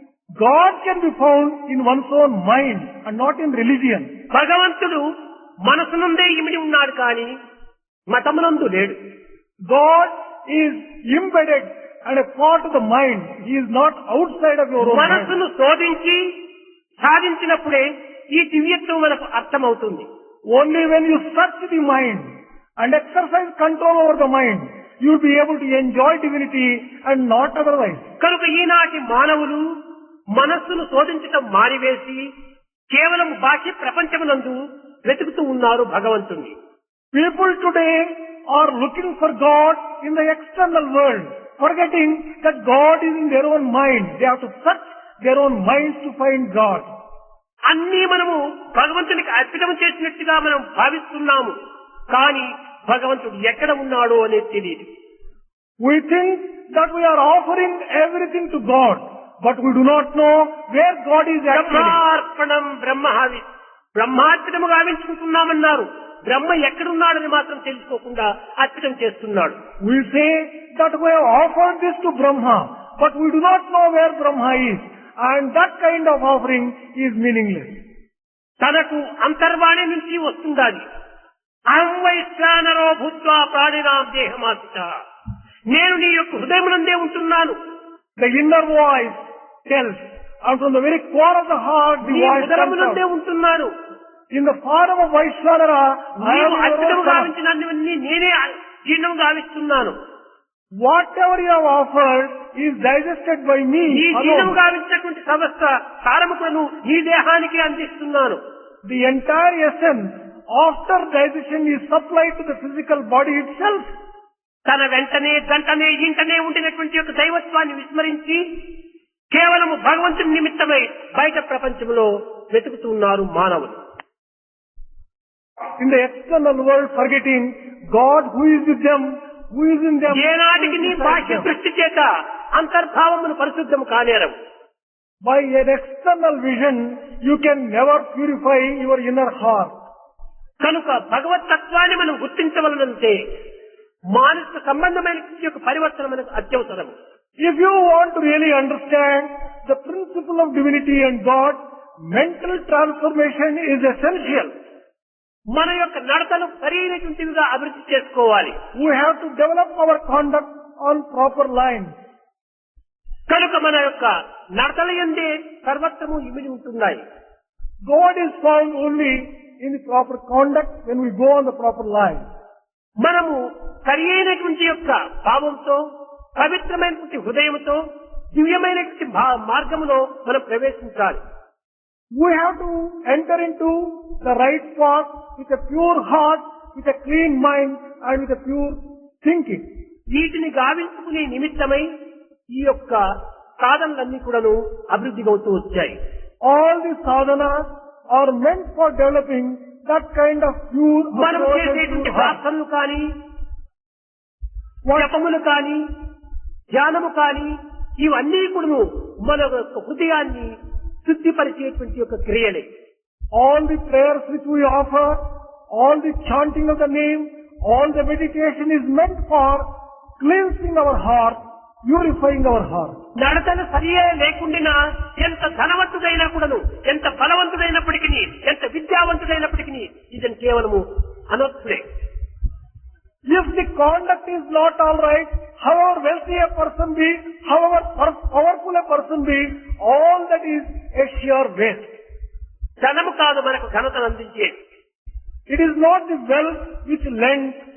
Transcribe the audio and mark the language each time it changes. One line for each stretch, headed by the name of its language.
English: God can be found in one's own mind and not in religion.
Telugu: భగవంతుడు మనసునందే ఇమిడి ఉన్నాడు కానీ మతమునందు లేడు.
English: God is embedded and a part of the mind. He is not outside of your own mind.
Telugu: మనసును శోధించి సాధించినప్పుడే ఈ దివ్యత్వం మనకు అర్థమవుతుంది.
English: Only when you search the mind and exercise control over the mind, you will be able to enjoy divinity and not otherwise.
Telugu: కనుక ఈనాటి మానవులు మనస్సును శోధించటం మానివేసి కేవలం బాహ్య ప్రపంచమునందు వెతుకుతూ ఉన్నారు భగవంతుణ్ణి.
English: People today are looking for God in the external world, forgetting that God is in their own mind. They have to search their own minds to find God.
Telugu: అన్నీ మనము భగవంతునికి అర్పితం చేసినట్టుగా మనం భావిస్తున్నాము, కానీ భగవంతుడు ఎక్కడ ఉన్నాడో అనేది తెలియదు.
English: We think that we are offering everything to God, but we do not know where God is actually.
Sanskrit: బ్రహ్మార్పణం బ్రహ్మహావి,
Telugu: బ్రహ్మార్పితము గావించుకుంటున్నామన్నారు, బ్రహ్మ ఎక్కడున్నాడని మాత్రం తెలుసుకోకుండా అర్పితం చేస్తున్నాడు.
English: We say that we have offered this to Brahma, but we do not know where Brahma is, and that kind of offering is meaningless.
Telugu: తనకు అంతర్వాణి నుంచి వస్తుండాలి.
Sanskrit: అహంవైశ్వానరో భూత్వా ప్రాణినాం దేహమాశ్రిత,
Telugu: నేను నీ యొక్క హృదయమునందే ఉంటున్నాను.
English: The inner voice tells, and from the very core of the heart, the voice
Telugu: హృదయమునందే ఉంటున్నాను.
English: In the form of Vaishwanara, I am
Telugu: అర్పితము గావించినవన్నీ నేనే జీర్ణం గావిస్తున్నాను.
English: Whatever you have offered is digested by me.
Telugu: ఈ జీర్ణం గావించినటువంటి సమస్త సారములను నీ దేహానికి అందిస్తున్నాను.
English: The entire essence after digestion is supplied to the physical body itself.
Telugu: తన వెంటనే గంటనే ఇంటనే ఉండినటువంటి యొక్క దైవత్వాన్ని విస్మరించి కేవలము భగవంతుని నిమిత్తమై బయట ప్రపంచంలో వెతుకుతున్నారు మానవులు.
English: In the external world, forgetting God who is with them, who is in them.
Telugu: ఏనాటికి నీ బాహ్య దృష్టి చేత అంతర్భావమును పరిశుద్ధం కానేరవు.
English: By an external vision, you can never purify your inner heart.
Telugu: కనుక భగవత్ తత్వాన్ని మనం గుర్తించవలనంటే మానసిక సంబంధమైన యొక్క పరివర్తన మనకు అత్యవసరం.
English: If you want to really understand the principle of divinity and God, mental transformation is essential.
Telugu: మన యొక్క నడతను సరైనటువంటివిగా అభివృద్ధి చేసుకోవాలి.
English: We have to develop our conduct on proper lines.
Telugu: కనుక మన యొక్క నడతల యందే సర్వత్రము ఇమిడి ఉంటున్నాయి.
English: God is found only in the proper conduct when we go on the proper line.
Telugu: మనము సరి అయినటువంటి యొక్క భావంతో, పవిత్రమైనటువంటి హృదయంతో, దివ్యమైనటువంటి మార్గములో మనం ప్రవేశించాలి.
English: We have to enter into the right path with a pure heart, with a clean mind and with a pure thinking.
Telugu: వీటిని గావించుకునే నిమిత్తమై ఈ యొక్క సాధనలన్నీ కూడాను అభివృద్ధిగా అవుతూ వచ్చాయి.
English: All the sadhanas are meant for developing that kind of pure
Telugu: మనం
English: approach and
Telugu: చేసేటువంటి
English: pure heart.
Telugu: ప్రార్థనలు కానీ, జపములు కానీ, ధ్యానము కానీ, ఇవన్నీ కూడాను మన యొక్క హృదయాన్ని శుద్ధిపరిచేటువంటి యొక్క క్రియలే.
English: All the prayers which we offer, all the chanting of the name, all the meditation is meant for cleansing our heart, purifying our heart.
Telugu: నడతలు సరియే లేకుండా ఎంత ధనవంతుడైనా కూడాను, ఎంత బలవంతుడైనప్పటికీ, ఎంత విద్యావంతుడైనప్పటికీ ఇదని కేవలము అనర్థుడే.
English: If the conduct is not all right, however wealthy a person be, however powerful a person be, all that is a sheer waste.
Telugu: ధనము కాదు మనకు ఘనతను అందించేది.
English: It is not the wealth which lends